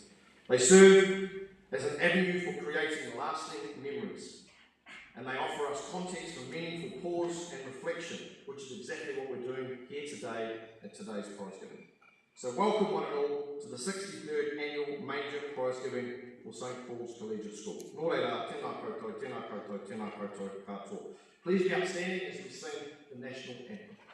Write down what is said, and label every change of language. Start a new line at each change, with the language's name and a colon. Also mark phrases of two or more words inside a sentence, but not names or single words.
English: They serve as an avenue for creating lasting memories. And they offer us context for meaningful pause and reflection, which is exactly what we're doing here today at today's prize giving. So welcome one and all to the 63rd annual major prize giving for St. Paul's Collegiate School.
Māori: Nō reira, tēnā koutou, tēnā koutou, tēnā koutou katoa.
English: Please be upstanding as we sing the national anthem.